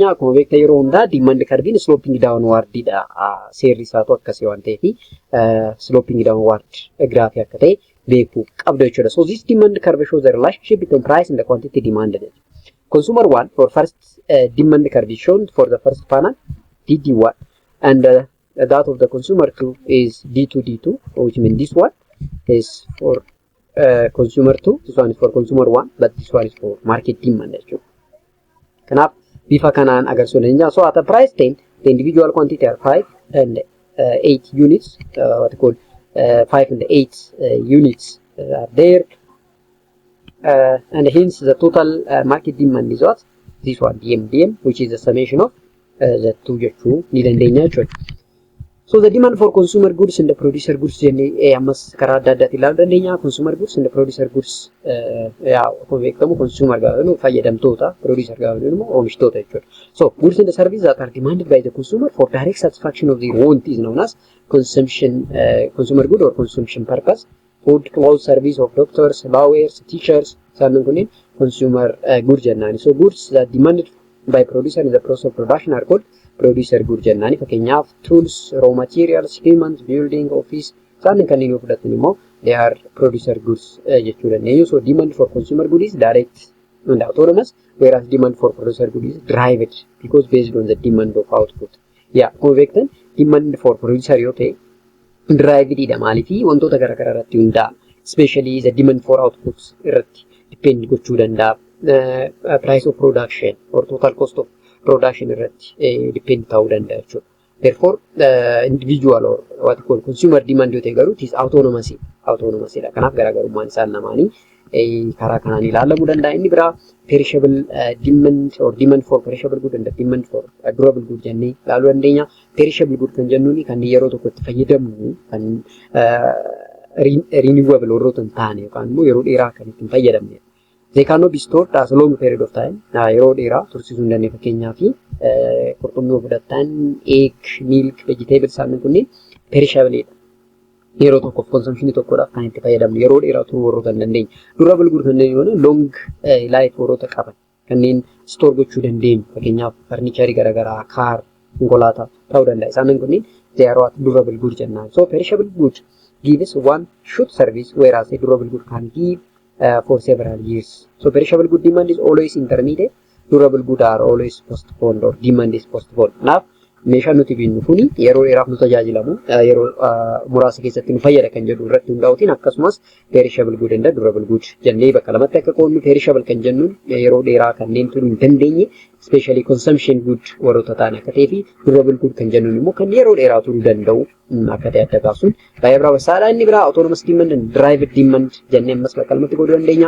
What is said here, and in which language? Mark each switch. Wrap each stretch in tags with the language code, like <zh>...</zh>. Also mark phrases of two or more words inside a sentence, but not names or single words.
<om>Akkuma beekta yeroo hundaa</om> <en>demand curve sloping downward</en> <om>dha seerri isaatu akkasii waan ta'eef</om> <en>sloping downward graph</en> <om>akka ta'e beekuu qabda jechuudha.</om> <en>So this demand curve shows the relationship between price and the quantity demanded. Consumer 1 for first demand curve shown for the first panel DD1 and that of the consumer 2 is D2 which means this one is for consumer 2, this one is for consumer 1 but this one is for market demand actually.</en> <om>Kanap bifa kanan agarsiisuu dandeenya.</om> <en>So at a price 10 the individual quantity are 5 and 8 units what called 5 and 8 units are there. And hence the total market demand is what? This one, DMDM, which is the summation of the two</en> <om>jechuu ni dandeenya jechuudha.</om> <en>So the demand for consumer goods and the producer goods</en> <om>jennee ammas karaa adda addaatti ilaaluu dandeenya.</om> <en>Consumer goods and the producer goods</en> <om>akkuma beekamu consumer gaafa jennu fayyadamtoota, producer gaafa jennu immoo oomishtoota jechuudha.</om> <en>So goods and the services that are demanded by the consumer for direct satisfaction of their want is known as consumption, consumer good or consumption purpose. Food, clothes, service of doctors, lawyers, teachers,</en> <om>sannan kunin</om> <en>consumer goods jennaani. So goods that demanded by producer in the process of production are called producer goods jennaani. Fakkeenyaaf tools, raw materials, humans, building, office,</en> <om>sannan kanneen yoo fudhatan immoo</om> <en>they are producer goods</en> <om>jechuu dandeenya.</om> <en>So demand for consumer goods is direct and autonomous, whereas demand for producer goods is derived because based on the demand of output. Yeah,</en> <om>akkuma beektan</om> <en>demand for producer</en> <om>yoo ta'e derived dha maaliif wantoota garaagaraa irratti hundaa'a.</om> <en>Especially the demand for outputs irratti depend</en> <om>gochuu danda'a.</om> <en>Price of production or total cost of production irratti depend</en> <om>ta'uu danda'a jechuudha.</om> <en>Therefore individual or what called consumer demand</en> <om>yoo ta'e garuu</om> <en>it is autonomous dha.</en> <om>Kanaaf garaagarummaan isaan lamaanii karaa kanaan ilaalamuu danda'a.</om> <en>Inni biraa perishable demand or demand for perishable good and the demand for durable good</en> <om>jennee ilaaluu dandeenya.</om> <en>Perishable good</en> <om>kan jennuun kan yeroo tokkotti fayyadamnu kan renewable warroota hin taane yookaan immoo yeroo dheeraa kan ittiin fayyadamne.</om> <en>They cannot be stored as a long period of time.</en> <om>Yeroo dheeraa tursiisuu hin dandeenye fakkeenyaaf qurxummii fudhattan</om> <en>egg, milk, vegetables</en> <om>isaanii kunniin perishable dha. Yeroo tokkoof consumption tokkodhaaf kan itti fayyadamnu yeroo dheeraa turuu warroota hin dandeenye.</om> <en>Durable good</en> <om>kanneen yoo</om> <en>long life</en> <om>warroota qaban kanneen store gochuu dandeenyu fakkeenyaaf furniture garaagaraa, car, konkolaataa ta'uu danda'a. Isaan kunniin</om> <en>they are what durable good</en> <om>jennaan.</om> <en>So perishable good gives one short service whereas a durable good can give for several years. So perishable good demand is always intermediate, durable good are always postponed or demand is postponed.</en> <om>Now meeshaan nuti binnu kuni yeroo dheeraaf nu tajaajilamu yeroo muraasa keessatti nu fayyada kan jedhu irratti hundaa'uutiin akkasumas</om> <en>perishable good and durable good</en> <om>jennee bakka lamatti akka qoodnu perishable kan jennuun yeroo dheeraa kanneen turuu hin dandeenye</om> <en>especially consumption good</en> <om>warroota ta'an akka ta'ee fi</om> <en>durable good</en> <om>kan jennuun immoo kan yeroo dheeraa turuu danda'u akka ta'e adda baasuun baay'ee barbaachisaadha. Inni biraa</om> <en>autonomous demand and derived demand</en> <om>jennee ammas bakka lamatti qooduu dandeenya.</om>